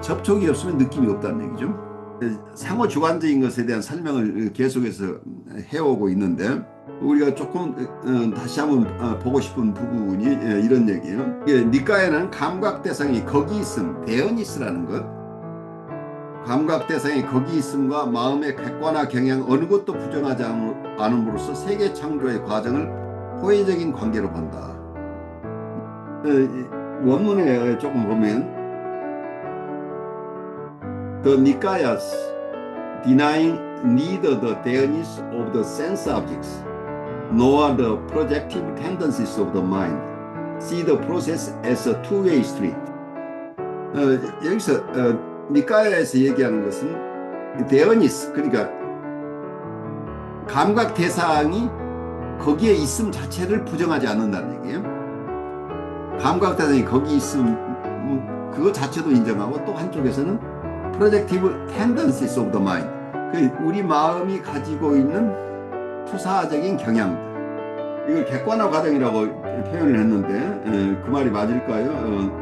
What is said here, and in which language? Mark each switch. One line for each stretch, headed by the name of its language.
Korean: 접촉이 없으면 느낌이 없다는 얘기죠. 상호 주관적인 것에 대한 설명을 계속해서 해오고 있는데, 우리가 조금 다시 한번 보고 싶은 부분이 이런 얘기예요. 니까에는 감각 대상이 거기 있음, 데어니스라는 것, 감각 대상이 거기 있음과 마음의 객관화 경향 어느 것도 부정하지 않음으로써 세계 창조의 과정을 호혜적인 관계로 본다. 원문에 조금 보면
English: The Nikayas denying neither the dearness of the sense objects nor the projective tendencies of the mind see the process as a two-way street.
Korean: 여기서 니까야에서 얘기하는 것은 데어니스, 그러니까 감각 대상이 거기에 있음 자체를 부정하지 않는다는 얘기예요. 감각 대상이 거기 있음 그거 자체도 인정하고, 또 한쪽에서는
English: projective tendencies of the mind,
Korean: 우리 마음이 가지고 있는 투사적인 경향들, 이걸 객관화 과정이라고 표현을 했는데 그 말이 맞을까요?